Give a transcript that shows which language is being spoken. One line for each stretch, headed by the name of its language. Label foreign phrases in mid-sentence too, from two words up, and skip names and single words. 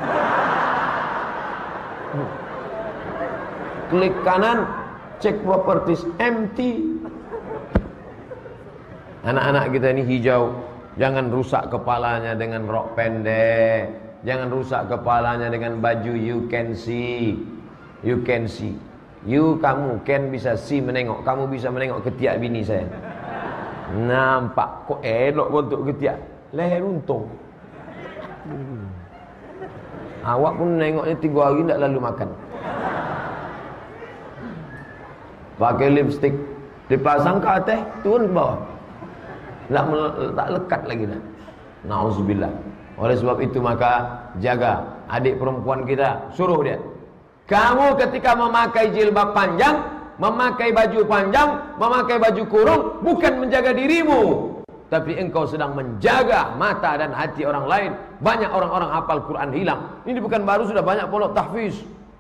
Malay: Klik kanan, cek properties, empty. Anak-anak kita ini hijau. Jangan rusak kepalanya dengan rok pendek. Jangan rusak kepalanya dengan baju
English: you can see. You can see.
Malay: Kamu can bisa see menengok. Kamu bisa menengok ketiak bini saya. Nampak kok elok bentuk ketiak. Leher untung. Awak pun nengoknya 3 hari tak lalu makan. Pakai lipstick, dipasang ke atas, turun ke bawah. Tak lekat lagi dah. Nauzubillah. Oleh sebab itu maka jaga adik perempuan kita, suruh dia. Kamu ketika memakai jilbab panjang, memakai baju panjang, memakai baju kurung, bukan menjaga dirimu, tapi engkau sedang menjaga mata dan hati orang lain. Banyak orang-orang hafal Quran hilang. Ini bukan baru, sudah banyak pondok tahfiz.